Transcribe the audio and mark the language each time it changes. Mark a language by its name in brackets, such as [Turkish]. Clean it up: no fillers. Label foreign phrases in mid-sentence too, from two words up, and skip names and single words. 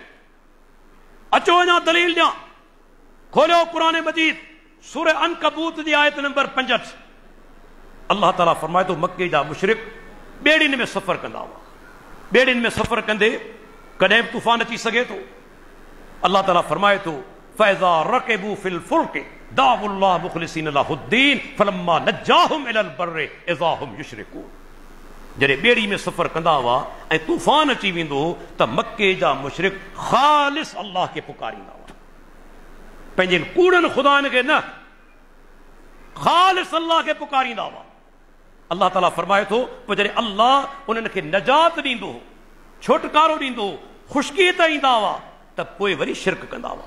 [Sindhi] अचो अञा दलील ॾियां। खोलियो क़ुरान मजीद, सूरह अनकबूत जी आयत नंबर 65। अल्लाह ताला फरमाए थो, मके जा मुशरिक ॿेड़ियुनि में सफ़र कंदा हुआ। ॿेड़ियुनि में सफ़र कंदे कॾहिं बि तूफ़ान अची सघे थो। अल्लाह ताला फरमाए थो, [Arabic] فإذا ركبوا في الفلك دعوا الله مخلصين له الدين فلما نجاهم إلى البر إذا هم يشركون. [Sindhi] जॾहिं ॿेड़ी में सफ़र कंदा हुआ ऐं तूफ़ान अची वेंदो हो त मके जा मुशरिक ख़ालिस अल्लाह खे पुकारींदा हुआ, पंहिंजे कूड़नि ख़ुदानि खे न, ख़ालिस अल्लाह खे पुकारींदा हुआ। अल्लाह ताला फरमाए थो, पोइ जॾहिं अल्लाह उन्हनि खे नजात ॾींदो हो, छुटकारो ॾींदो हो, ख़ुशकी त ईंदा हुआ, त पोइ वरी शिरक कंदा हुआ।